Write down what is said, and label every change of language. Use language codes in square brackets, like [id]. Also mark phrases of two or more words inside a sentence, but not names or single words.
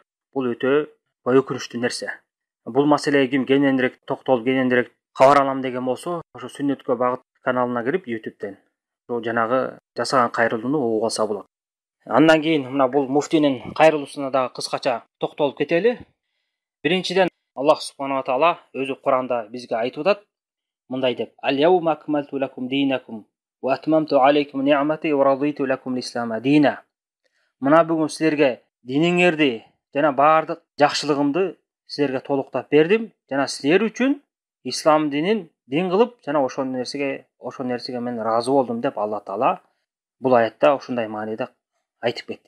[ky] Бул өтө өкүнүчтүү нерсе. Бул маселеге ким кененирээк токтолуп, кененирээк кабар алам деген болсо, ошо Сүннөткө багыт каналына кирип YouTube'тен ошо жанагы жасаган кайрылууну угуп алса болот. Андан кийин мына бул муфтийнин кайрылуусуна дагы кыскача токтолуп кетели. Биринчиден Аллах [ar] سبحانه وتعالى [ky] өзү Куранда бизге айтып атат, мындай деп: [ar] "اليوم أكملت لكم دينكم وأتممت عليكم نعمتي ورضيت لكم الإسلام دينا." [ky] Мына бүгүн силерге диниңерди жана баардык жакшылыгымды силерге толуктап бердим жана силер үчүн ислам динин дин кылып, жана ошол нерсеге мен ыраазы болдум деп Алла Таала бул аятта ушундай мааниде айтып кетти.